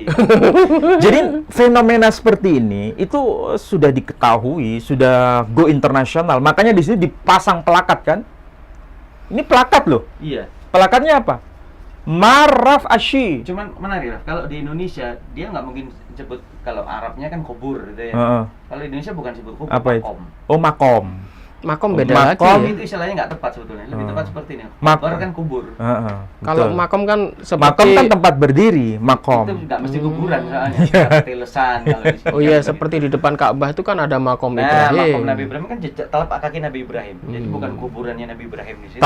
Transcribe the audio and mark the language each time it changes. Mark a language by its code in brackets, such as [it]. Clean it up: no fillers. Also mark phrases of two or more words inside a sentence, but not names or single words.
[id] Jadi fenomena seperti ini itu sudah diketahui, sudah [en] go internasional. [id] Makanya di sini dipasang plakat kan. Ini plakat loh. Iya. Plakatnya apa? Maraf Ashi. Cuman menarik Raf, kalau di Indonesia dia nggak mungkin sebut, kalau Arabnya kan kubur gitu ya. Heeh. Kalau di Indonesia bukan sebut kubur, Apa itu? makom. Oh, makom. Makom beda Makom. lagi. Itu istilahnya nggak tepat sebetulnya. Lebih tepat seperti ini. Makom. Kubur kan kubur. Heeh, Kalau betul. makom kan Makom seperti kan tempat berdiri, makom. Itu nggak mesti kuburan soalnya. Iya. Telesan kalau di sini. Oh iya, seperti di depan Ka'bah itu kan ada makom Nah, Ibrahim. makom Nabi Ibrahim kan jejak telapak kaki Nabi Ibrahim. Jadi bukan kuburannya Nabi Ibrahim di situ.